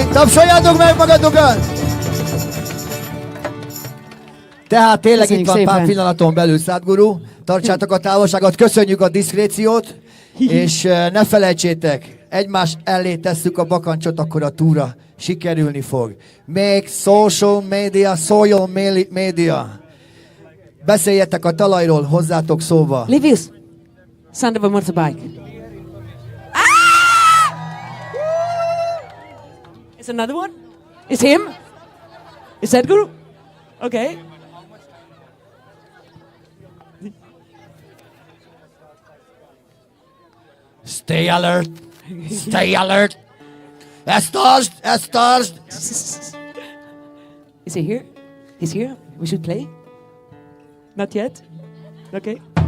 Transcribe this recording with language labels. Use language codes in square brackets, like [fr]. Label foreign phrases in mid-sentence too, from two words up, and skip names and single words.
[hu] Tapsoljátok meg magatokat! Tehát tényleg itt van pár pillanaton belül, Sadhguru. Tartsátok a távolságot, köszönjük a diszkréciót, és ne felejtsétek, egymás elé tesszük a bakancsot, akkor a túra sikerülni fog. [en] Make social media. [hu] Beszéljetek a talajról, hozzátok szóba. Livius, [en] sound of a motorbike. Ah! Is another one? Is him? Is Sadhguru? Okay. Stay alert. Stay alert. [hu] Ezt tartsd. [en] Is he here? He's here? We should play? Not yet? Okay.